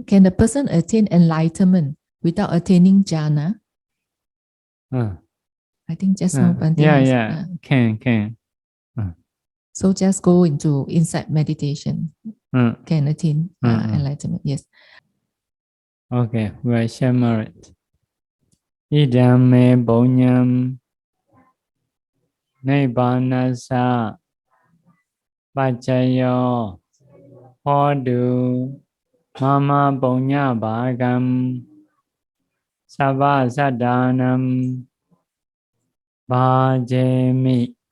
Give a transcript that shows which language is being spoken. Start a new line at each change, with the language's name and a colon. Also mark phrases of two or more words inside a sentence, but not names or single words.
English: Can the person attain enlightenment without attaining jhana? I think just now. Can. So just go into insight meditation. Can attain enlightenment. Yes. Okay, we shall merit.
Pali: Idam me bonyam nibbānassa paccaya hodu mama paññā bhāgam sabba saddhanam bhājami